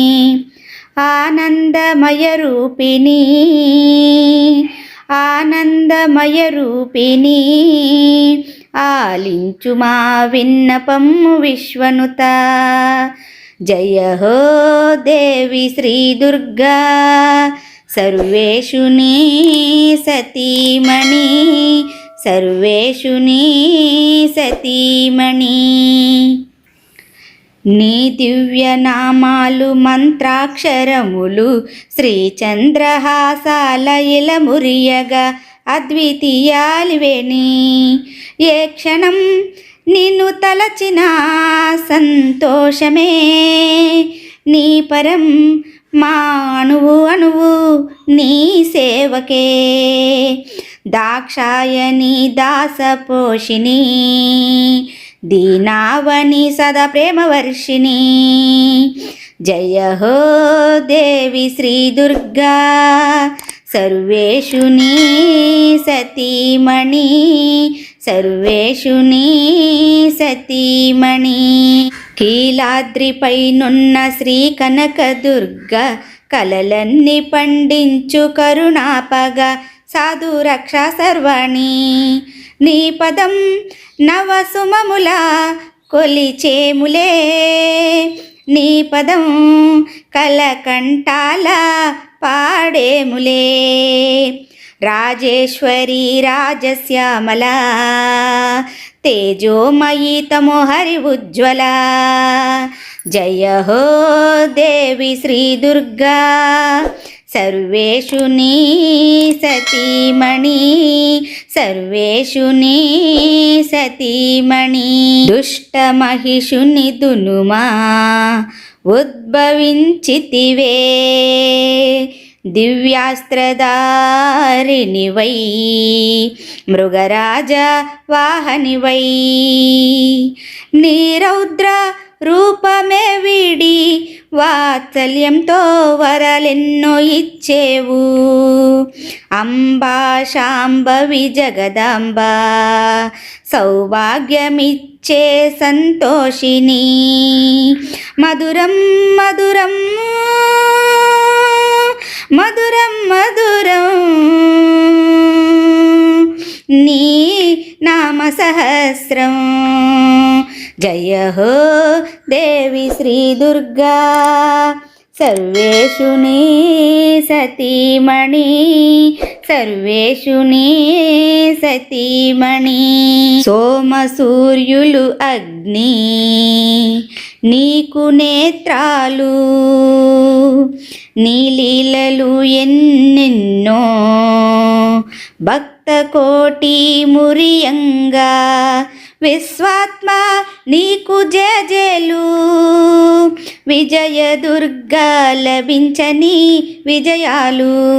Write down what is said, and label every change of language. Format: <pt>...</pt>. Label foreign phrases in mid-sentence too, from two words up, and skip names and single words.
<sa>आनंदमय रूपिणी आनंदमय रूपिणी</sa> <te>ఆలించు మా విన్నపమ్ము</te> <sa>विश्वनुता। जय हो देवी श्री दुर्गा सर्वेषु सतीमणि सर्वेषु सतीमणि।</sa> <te>నీ దివ్య నామాలు మంత్రాక్షరములు శ్రీ చంద్రహాసాల ఇలమురియగా అద్వితీయాలివేణి। ఏ క్షణం నిన్ను తలచిన సంతోషమే నీ పరం మా అణువు అణువు నీ సేవకే। దాక్షాయని దాసపోషిణి</te> <sa>दीनावनी सदा प्रेम वर्षिणी। जय हो देवी श्री दुर्गा सर्वेषु सतीमणि सर्वेषु सतीमणि।</sa> <te>కీలాద్రిపైనున్న శ్రీ కనకదుర్గ కలలన్నీ పండించు కరుణాపగ సాధు రక్షా సర్వాణి। నీ పదం నవసుమముల కొలిచేములే నీ పదం కలకంఠాల పాడేములే।</te> <sa>రాజేశ్వరి రాజశ్యామల తేజోమయీ తమోహరి ఉజ్వల। జయ హో దేవి శ్రీ దుర్గా सर्वेषु सतीमणि सर्वेषु सतीमणि।</sa> <te>దుష్ట మహిషుని దునుమా ఉద్భవించితివే దివ్యాస్త్రధారిణి వై మృగరాజ వాహని వై। नीरौद्र రూపమే వీడి వాత్సల్యంతో వరలెన్నో ఇచ్చేవు। అంబా శాంభవి జగదాంబ సౌభాగ్యమిచ్చే సంతోషిని। మధురం మధురం మధురం మధురం నీ నామ సహస్రం।</te> <sa>जय हो देवी श्री दुर्गा सर्वेषु सतीमणि सर्वेषु सतीमणि।</sa> <te>సోమ సూర్యులు అగ్ని నీకు నేత్రాలు నీ లీలలు ఎన్నెన్నో భక్త కోటి మురియంగా। విశ్వాత్మ నీకు జయజేలు విజయ దుర్గా లభించని విజయాలు।</te>